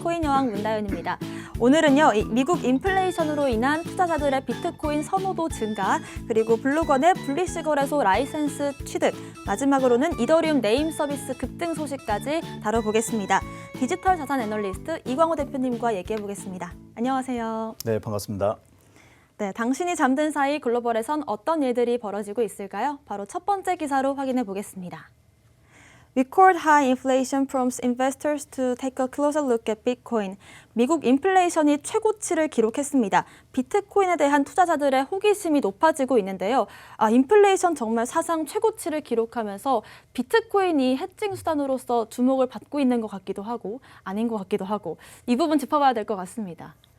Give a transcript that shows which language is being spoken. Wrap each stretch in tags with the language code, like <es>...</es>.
<ko>코인 여왕 문다연입니다. 오늘은요, 미국 인플레이션으로 인한 투자자들의 비트코인 선호도 증가, 그리고 블루건의 블리시 거래소 라이센스 취득, 마지막으로는 이더리움 네임 서비스 급등 소식까지 다뤄보겠습니다. 디지털 자산 애널리스트 이광호 대표님과 얘기해보겠습니다. 안녕하세요. 네, 반갑습니다. 네, 당신이 잠든 사이 글로벌에선 어떤 일들이 벌어지고 있을까요? 바로 첫 번째 기사로 확인해 보겠습니다.</ko> <en>Record high inflation prompts investors to take a closer look at Bitcoin.</en> <ko>미국 인플레이션이 최고치를 기록했습니다. 비트코인에 대한 투자자들의 호기심이 높아지고 있는데요. 인플레이션 정말 사상 최고치를 기록하면서 비트코인이 해칭 수단으로서 주목을 받고 있는 것 같기도 하고 아닌 것 같기도 하고 이 부분 짚어봐야 될 것 같습니다.</ko>